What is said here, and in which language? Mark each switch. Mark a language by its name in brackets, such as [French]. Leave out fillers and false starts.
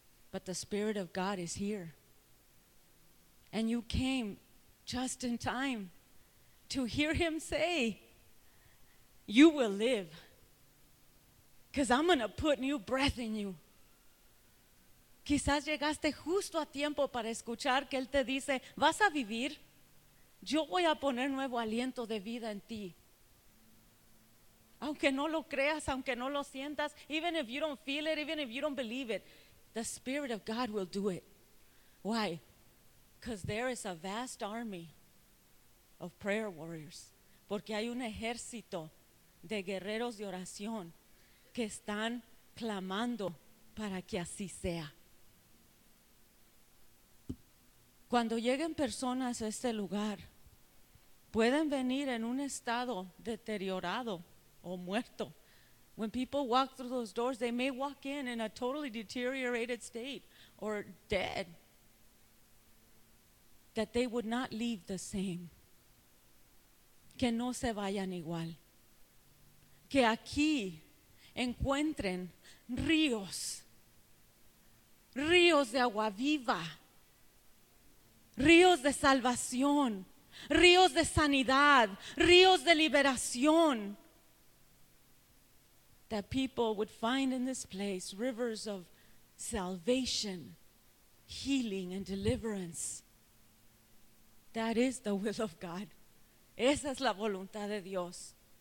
[English] But the Spirit of God is here. And you came just in time to hear Him say, you will live. Because I'm going to put new breath in you. [Spanish] Quizás llegaste justo a tiempo para escuchar que Él te dice, vas a vivir. Yo voy a poner nuevo aliento de vida en ti. Aunque no lo creas, aunque no lo sientas, [English] even if you don't feel it, even if you don't believe it, the Spirit of God will do it. Why? Because there is a vast army of prayer warriors. [Spanish] Porque hay un ejército de guerreros de oración que están clamando para que así sea. Cuando lleguen personas a este lugar, pueden venir en un estado deteriorado o muerto. [English] When people walk through those doors, they may walk in a totally deteriorated state or dead. That they would not leave the same. [Spanish] Que no se vayan igual. Que aquí encuentren ríos, ríos de agua viva. Ríos de salvación, ríos de sanidad, ríos de liberación. [English] That people would find in this place rivers of salvation, healing and deliverance. That is the will of God. [Spanish] Esa es la voluntad de Dios.